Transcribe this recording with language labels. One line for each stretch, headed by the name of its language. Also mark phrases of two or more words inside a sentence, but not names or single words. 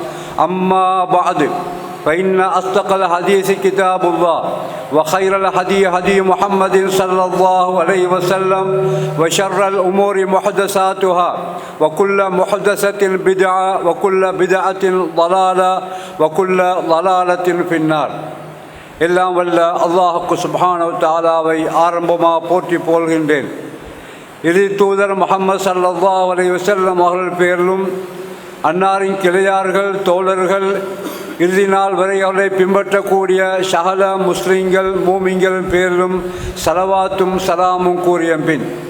Arabic: أما بعد فإن أصدق الحديث كتاب الله وخير الهدي هدي محمد صلى الله عليه وسلم وشر الأمور محدثاتها وكل محدثة بدعة وكل بدعة ضلالة وكل ضلالة في النار.
Tamil: எல்லாம் வல்ல அல்லாஹ்வுக்கு
Arabic: سبحانه وتعالى
Tamil: ஆரம்பமாக போற்றி போல்கின்றேன். இறுதி தூதர் முஹம்மது
Arabic: صلى الله عليه وسلم
Tamil: அவர்கள் பேரிலும் அன்னாரின் கிளையார்கள் தோழர்கள் இறுதி நாள் வரை அவரை பின்பற்றக்கூடிய சகல முஸ்லிம்கள் மூமின்கள் பேரிலும் சலவாத்தும் சலாமும் கூறிய பின்,